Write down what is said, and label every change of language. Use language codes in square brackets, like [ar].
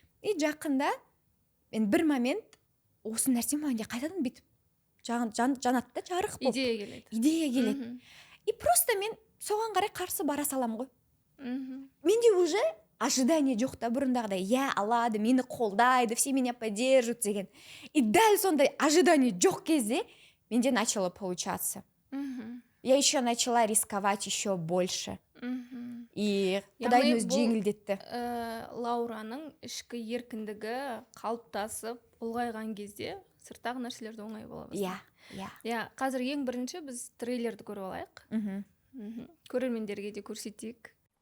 [kk] И жақында мен бір момент осы нәрсе маған қайтадан бүйтіп жанады да, жарық болып. Идея келеді. И просто мен соған қарай қарсы бара салам ғой. Менде [ru] уже ожидание [kk] жоқ та бұрындағыдай, алады, мені қолдайды, [ru] все меня поддержат [kk] деген. И дәл сондай ожидание жоқ кезде менде [ru] начало получаться. Я еще начала рисковать еще больше. [kk] И құдайдың өзі жеңілдетті. Лаураның ішкі еркіндігі қалыптасып, ұлғайған кезде сырттағы нәрселерді оңай бола бастады. Қазір ең бірінші біз трейлерді көріп алайық. Көрермендерге де көрсетейік.